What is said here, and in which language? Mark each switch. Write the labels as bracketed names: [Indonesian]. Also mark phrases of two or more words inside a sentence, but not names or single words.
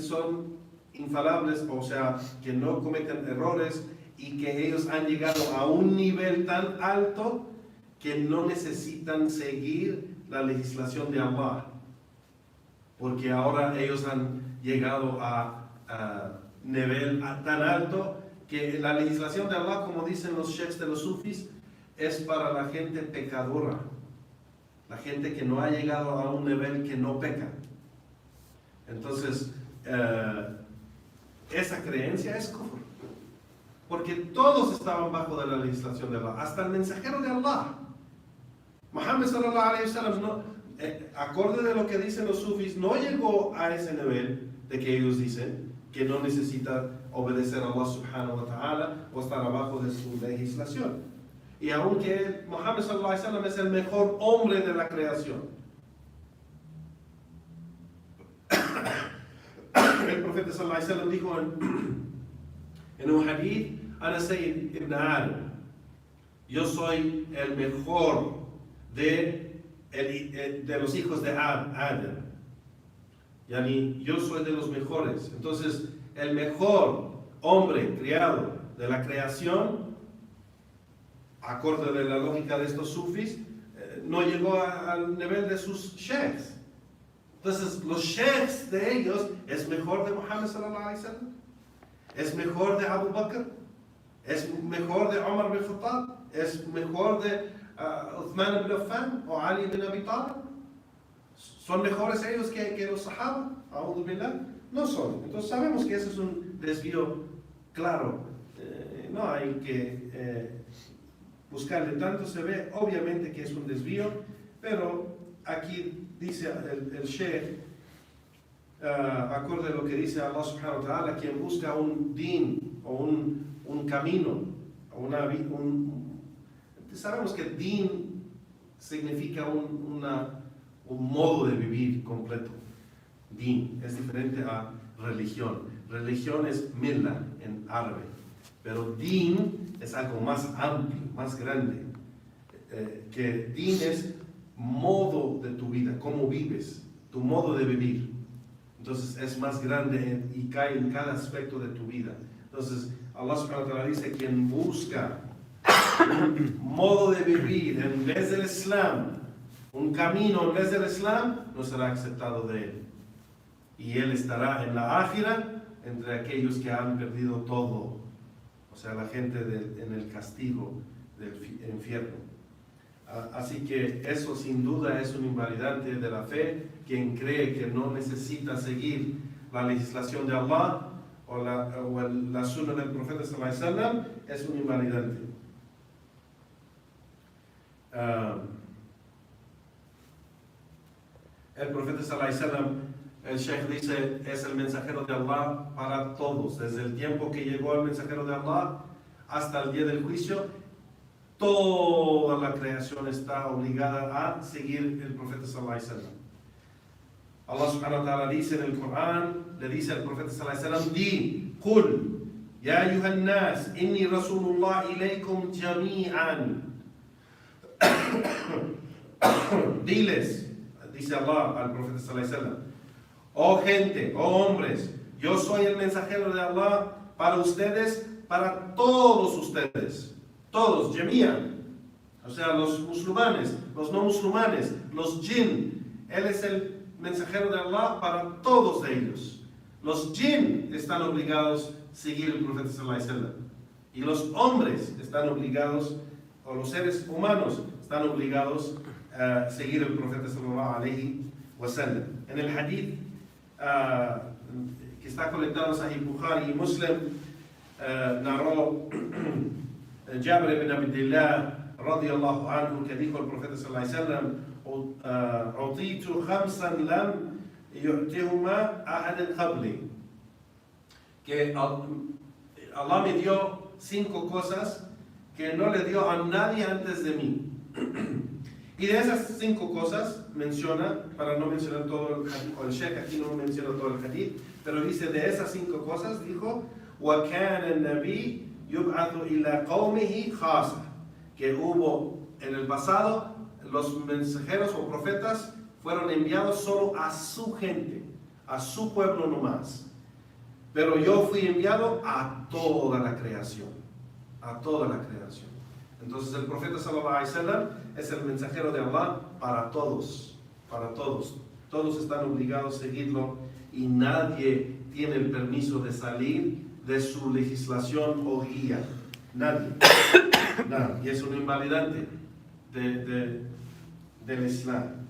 [Spanish] son infalibles, o sea, que no cometen errores y que ellos han llegado a un nivel tan alto que no necesitan seguir la legislación de Allah, porque ahora ellos han llegado a nivel tan alto que la legislación de Allah, como dicen los sheikhs de los Sufis, es para la gente pecadora, la gente que no ha llegado a un nivel que no peca. Entonces, esa creencia es kufr, porque todos estaban bajo de la legislación de Allah, hasta el mensajero de Allah. [Arabic] محمد صلى الله عليه وسلم, [Spanish] acorde de lo que dicen los sufis, no llegó a ese nivel de que ellos dicen que no necesita obedecer a Allah [Arabic] سبحانه وتعالى [Spanish] o estar abajo de su legislación. Y aunque Muhammad [Arabic] صلى الله عليه وسلم [Spanish] es el mejor hombre de la creación, el profeta [Arabic] صلى الله عليه وسلم [Spanish] dijo en un hadith, [Arabic] أنا سيد ابن آدم, [Spanish] yo soy el mejor de los hijos de Adam, yani yo soy de los mejores. Entonces el mejor hombre criado de la creación, acorde de la lógica de estos sufis, no llegó al nivel de sus sheikhs. Entonces los sheikhs de ellos es mejor de Muhammad [Arabic] صلى الله عليه وسلم, [Spanish] es mejor de Abu Bakr, es mejor de Umar bin Khattab, es mejor de Uthman ibn Affan o Ali ibn Abi Talib. ¿Son mejores ellos que los sahaba? [Arabic] أعوذ بالله. [Spanish] No son. Entonces sabemos que ese es un desvío claro. No hay que buscarle tanto, se ve obviamente que es un desvío, pero aquí dice el Sheikh, acorde a lo que dice Allah [Arabic] سبحانه وتعالى, [Spanish] quien busca un din o un camino, sabemos que din significa un modo de vivir completo. Din es diferente a religión. Religión es millah en árabe, pero din es algo más amplio, más grande. Que din es modo de tu vida, cómo vives, tu modo de vivir. Entonces es más grande y cae en cada aspecto de tu vida. Entonces Allah [Arabic] سبحانه وتعالى [Spanish] dice, quien busca un modo de vivir en vez del Islam, un camino en vez del Islam, no será aceptado de él. Y él estará en la ákhira entre aquellos que han perdido todo. O sea, la gente en el castigo del infierno. Así que eso sin duda es un invalidante de la fe. Quien cree que no necesita seguir la legislación de Allah o la sunna del profeta [Arabic] صلى الله عليه وسلم [Spanish] es un invalidante. El profeta [Arabic] صلى الله عليه وسلم, [Spanish] el Sheikh dice, es el mensajero de Allah para todos. Desde el tiempo que llegó el mensajero de Allah hasta el día del juicio, toda la creación está obligada a seguir el profeta [Arabic] صلى الله عليه وسلم. الله سبحانه وتعالى [Spanish] dice en el Corán, le dice al profeta [Arabic] صلى الله عليه وسلم, di, قل يا أيها الناس إني رسول الله إليكم جميعا. [Spanish] Diles, dice Allah al profeta [Arabic] صلى الله عليه وسلم, [Spanish] oh gente, oh hombres, yo soy el mensajero de Allah para ustedes, para todos ustedes, todos, jami'an, o sea, los musulmanes, los no musulmanes, los jinn, Él es el mensajero de Allah para todos ellos. Los jinn están obligados a seguir el profeta [Arabic] صلى الله عليه وسلم. [Spanish] Y los hombres están obligados, o los seres humanos están obligados a seguir el profeta [Arabic] صلى الله عليه وسلم. [Spanish] En el hadith que está colectado en Sahih Bukhari y Muslim, narró Jabir ibn Abdillah [Arabic] رضي الله عنه, [Spanish] que dijo el profeta [Arabic] صلى الله عليه وسلم: "أعطيت خمسا لم يعطهما أحد قبلي", [Spanish] que Allah me dio 5 cosas que no le dio a nadie antes de mí. Y de esas 5 cosas menciona, para no mencionar todo el hadith, o el Sheikh aquí no menciona todo el hadith, pero dice de esas 5 cosas, dijo: [Arabic] وَكَانَ النَّبِيُّ يُبْعَثُ إِلَى قَوْمِهِ خَاصَةً, [Spanish] que hubo en el pasado, los mensajeros o profetas fueron enviados solo a su gente, a su pueblo nomás. Pero yo fui enviado a toda la creación, a toda la creación. Entonces el profeta [Arabic] صلى الله عليه وسلم [Spanish] es el mensajero de Allah para todos, para todos. Todos están obligados a seguirlo y nadie tiene el permiso de salir de su legislación o guía. Nadie. Nada. Y es un invalidante del Islam.